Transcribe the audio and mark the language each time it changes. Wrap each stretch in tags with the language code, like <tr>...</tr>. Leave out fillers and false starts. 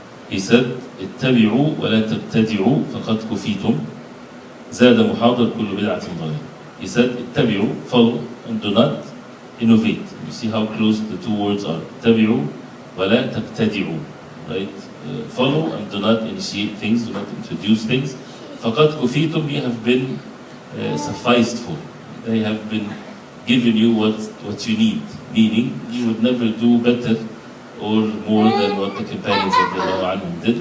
<ar>He said, اتبعوا ولا تبتدعوا فقد كفيتم زاد محاضر كل بدعة ضلالة.</ar> <en>He said, اتبعوا, follow, and do not innovate. You see how close the two words are.</en> <ar>اتبعوا ولا تبتدعوا, right?</ar> <en>Follow and do not initiate things, do not introduce things.</en> <ar>فقد كفيتم,</ar> <en>you have been sufficed for. They have been given you what you need. Meaning, you would never do better or more than what the companions of Allah did.</en>